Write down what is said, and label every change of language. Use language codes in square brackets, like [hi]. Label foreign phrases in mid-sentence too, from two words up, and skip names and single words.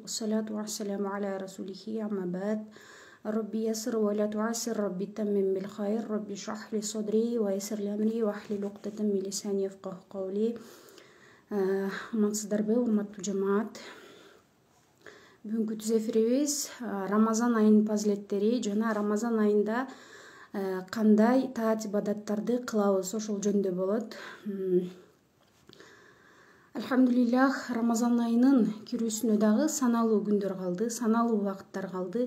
[ar] والصلاة والسلام على رسوله أما بعد. رب يسر ولا تعسر. رب تمم بالخير. رب اشرح لي صدري ويسر لي أمري واحلل عقدة من لساني يفقهوا قولي. [ky] Амансыздарбы, урматтуу жамаат. Бүгүнкү түз эфирибиз Рамазан айынын фазилеттери жана Рамазан айында кандай таат ибадаттарды кылабыз ошол жөнүндө болот. Алхамдулиллах, Рамазан айынын кирүүсүнө дагы саналуу күндөр калды, саналуу убакыттар калды.